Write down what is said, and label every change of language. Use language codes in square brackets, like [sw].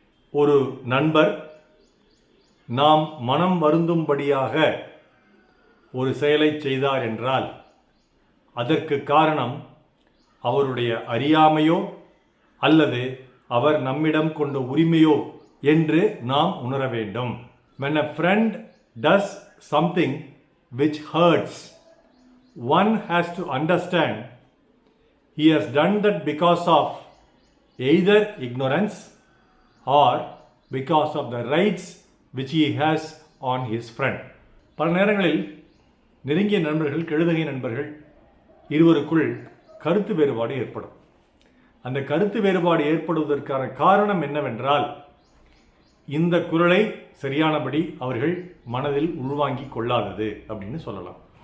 [ta] ஒரு நண்பர் நாம் மனம் வருந்தும்படியாக ஒரு செயலை செய்தார் என்றால் அதற்கு காரணம் அவருடைய அறியாமையோ அல்லது அவர் நம்மிடம் கொண்ட உரிமையோ என்று நாம் உணர வேண்டும். [en] When a friend does something which hurts, one has to understand he has done that because of either ignorance or because of the rights which he has on his friend. [ta] பல நேரங்களில் நெருங்கிய நண்பர்கள், கெழுதகை நண்பர்கள் இருவருக்குள் கருத்து வேறுபாடு ஏற்படும். அந்த கருத்து வேறுபாடு ஏற்படுவதற்கான காரணம் என்னவென்றால், இந்த குறளை சரியானபடி அவர்கள் மனதில் உள்வாங்கி கொள்ளாதது அப்படின்னு சொல்லலாம்.